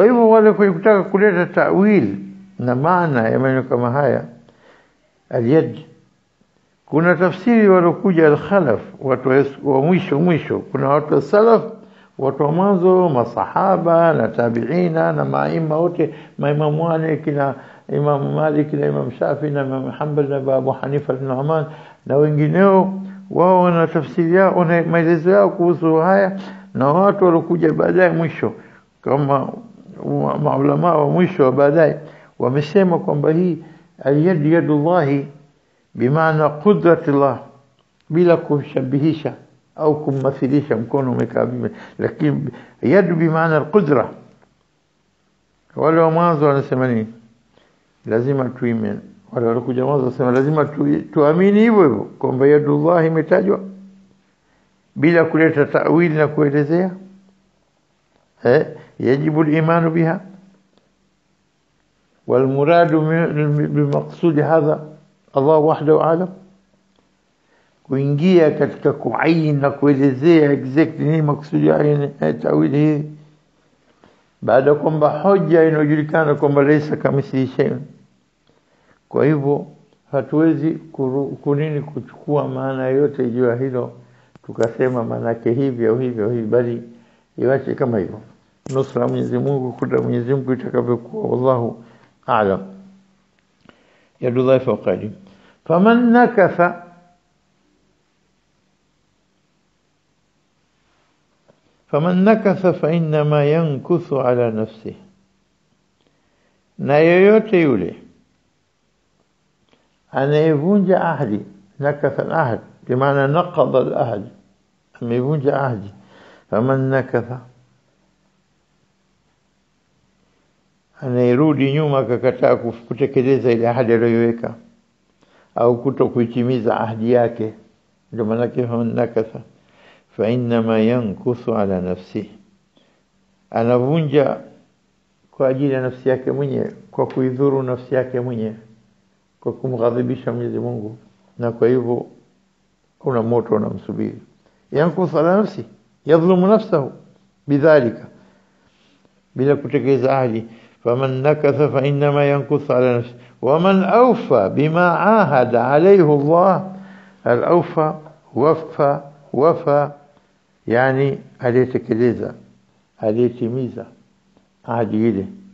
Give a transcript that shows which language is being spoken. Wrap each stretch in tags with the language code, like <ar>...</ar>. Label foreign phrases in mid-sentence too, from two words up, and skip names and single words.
<sw>hivyo wale kutaka kuleta ta'wil na maana ya maneno kama haya al-yad kuna tafsiri walokuja al-khalaf watu wa mwisho kuna watu wa salaf watu wa mwanzo masahaba na tabiina na maima wote maimamu wale kina Imam Malik na Imam Shafi na Imam Hanbal na Abu Hanifa na Nu'man na wengineo wao wana tafsiri yao na maelezo yao kuhusu haya na watu walokuja baadaye mwisho kama maulama wa mwisho baadaye wamesema kwamba hii al-yad</sw> <ar>يد الله بمعنى قدرة الله</ar> <sw>bila kushabihisha au kummathilisha mkono umekaa vipi lakini</sw> <ar>يد بمعنى القدرة</ar> <sw>wale wa mwanzo wanasema nini lazima tuimeni wale walikuja mwanzo wanasema lazima tuamini hivyo hivyo kwamba yadullah imetajwa bila kuleta ta'wili na kuelezea</sw> <ar>يجب الإيمان بها والمراد بالمقصود هذا الله وحده أعلم</ar> <sw>kuingia katika kuayin na kuelezea exactly nini maksudi ya tawili hii baada kwamba hoja inajulikana kwamba</sw> <ar>ليس كمثله شيء</ar> <sw>kwa hivyo hatuwezi kunini kuchukua maana yote juu ya hilo tukasema maana yake hivi au hivi au hivi bali iwache kama hivyo nusra Mwenyezi Mungu kudra Mwenyezi Mungu itakavyokuwa</sw> <ar>والله أعلم يد الله فوق أيديهم فمن نكث فمن نكث فإنما ينكث على نفسه</ar> <sw>na yoyote yule anayevunja ahadi</sw> <ar>نكث العهد بمعنى نقض العهد</ar> <sw>amevunja ahadi</sw> <ar>فمن نكث</ar> <sw>anayerudi nyuma akakataa kutekeleza ile ahadi aliyoweka au kutokuitimiza ahadi yake ndio maana yake</sw> <ar>فمن نكث فإنما ينكث على</ar> <sw>نفسه anavunja kwa ajili ya nafsi yake mwenyewe kwa kuidhuru nafsi yake mwenyewe kwa kumghadhibisha Mwenyezi Mungu na kwa hivyo kuna moto unamsubiri</sw> <ar>ينكث على نفسه يظلم نفسه بذلك</ar> <sw>bila kutekeleza ahadi</sw> <ar>فمن نكث فإنما ينكث على نفسه ومن أوفى بما عاهد عليه الله الوفاء وفى</ar> <sw>yani aliyetekeleza aliyetimiza ahadi ile</sw>